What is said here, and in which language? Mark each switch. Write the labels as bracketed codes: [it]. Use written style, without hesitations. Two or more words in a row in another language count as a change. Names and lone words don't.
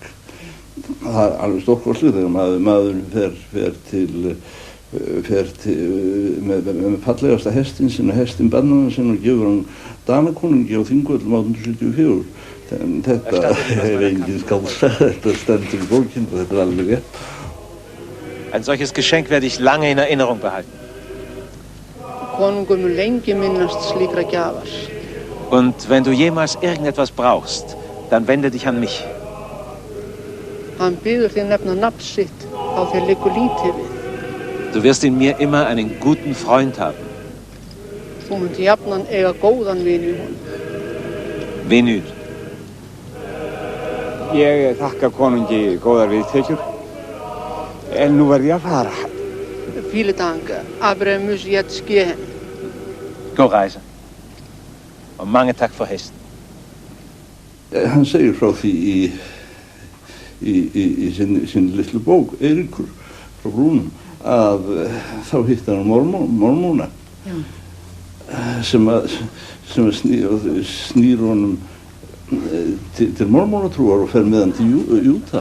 [is] Það er alveg stórkostlegt þegar maður fer með fallegasta hestinn sinn og hestinn barnanna sinn og gefur hann Danakonungi á Þingvöllum 1874. Þetta engin skáldsaga, þetta stendur í bókinni og þetta alveg rétt. [de] Ein solches Geschenk werde ich lange in Erinnerung behalten. [is] Konungur mun lengi minnast slíkra gjafar. [de] Und wenn du jemals irgendetwas brauchst, dann wende dich an mich. [is] Hann biður þig nefna nafn sitt á þér liggur lítið við. [de] Du wirst in mir immer einen guten Freund haben. [is] Þú munt jafnan eiga góðan vin í honum. Vinur. Ég þakka konungi góðar viðtekjur, en nú verð ég að fara. [de] Viele Dank, aber muss jetzt gehen. [da] God rejse. Og mange tak for hesten. [is] Hann segir frá því í sinni litlu bók, Eiríkur frá Brúnum, að þá hitti hann mormóna sem snýr honum til mormónatrúar og fer með hann til Utah.